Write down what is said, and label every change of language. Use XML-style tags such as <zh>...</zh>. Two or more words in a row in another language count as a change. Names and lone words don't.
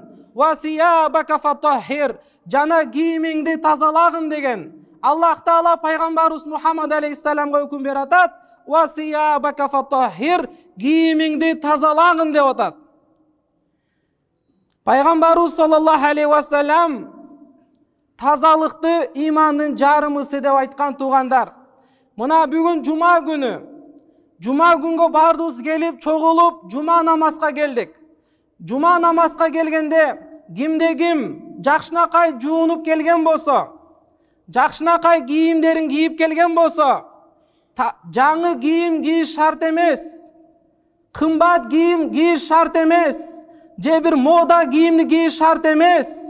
<ar>وثيابك فطهر,</ar> <ky>жана кийимиңди тазалагын деген. Аллах Таала пайгамбарыбыз Мухаммад алейхиссаламга өкүм берип атат:</ky> <ar>«وثيابك فطهر»,</ar> <ky>кийимиңди тазалагын деп атат. Пайгамбарыбыз</ky> <ar>صلى الله عليه وسلم</ar> <ky>тазалыкты имандын жарымысы деп айткан туугандар. Мына бүгүн жума күнү. Жума күнгө бардыбыз келип, чогулуп, жума намазга келдик. Жума намазга келгенде кимде ким жакшынакай жуунуп келген болсо, жакшынакай кийимдерин кийип келген болсо, жаңы кийим кийиш шарт эмес, кымбат кийим кийиш шарт эмес, же бир мода кийимди кийиш шарт эмес.</ky>